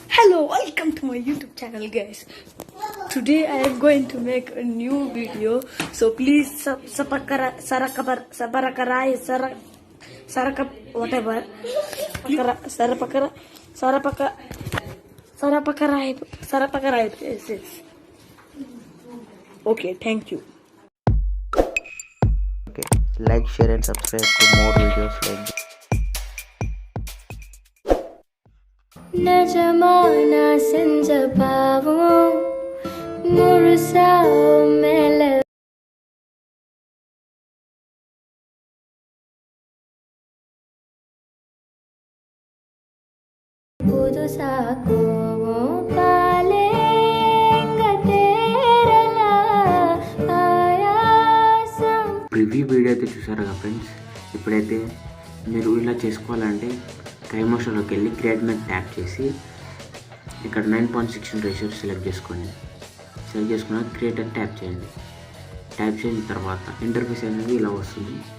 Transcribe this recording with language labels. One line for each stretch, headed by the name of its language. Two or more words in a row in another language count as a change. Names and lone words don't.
English: Hello, welcome to my YouTube channel, guys. Today I am going to make a new video, so please Okay, thank you. Okay, like, share and subscribe to more videos like this. Najamana senjapavo murusao mele pudu sako pale gaterala ayasam preview video
Telugu: అయితే చూసారు కదా ఫ్రెండ్స్. ఇప్పుడైతే మీరు ఇలా చేసుకోవాలంటే కైమోషన్లోకి వెళ్ళి క్రియేట్ మీద ట్యాప్ చేసి ఇక్కడ 9.16
English: ratio select
Telugu: చేసుకోండి. సెలెక్ట్ చేసుకున్నాక క్రియేట్ అని ట్యాప్ చేయండి. ట్యాప్ చేసిన తర్వాత ఇంటర్ఫేస్ అనేది ఇలా వస్తుంది.